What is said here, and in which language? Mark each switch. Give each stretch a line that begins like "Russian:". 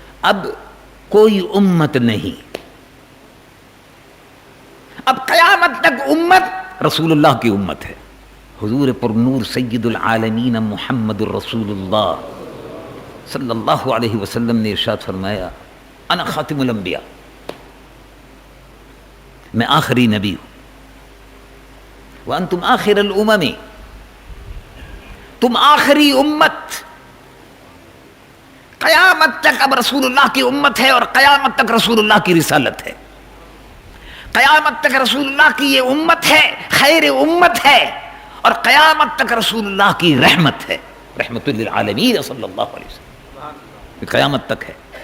Urdu: اب کوئی امت نہیں، اب قیامت تک امت رسول اللہ کی امت ہے. حضور پر نور سید العالمین محمد الرسول اللہ صلی اللہ علیہ وسلم نے ارشاد فرمایا
Arabic: انا خاتم الانبیاء،
Urdu: میں آخری نبی ہوں.
Arabic: وانتم آخر الامم،
Urdu: تم آخری امت. قیامت تک اب رسول اللہ کی امت ہے، اور قیامت تک رسول اللہ کی رسالت ہے. قیامت تک رسول اللہ کی یہ امت ہے، خیر امت ہے، اور قیامت تک رسول اللہ کی رحمت ہے، رحمت للعالمین صلی اللہ علیہ وسلم. قیامت تک ہے.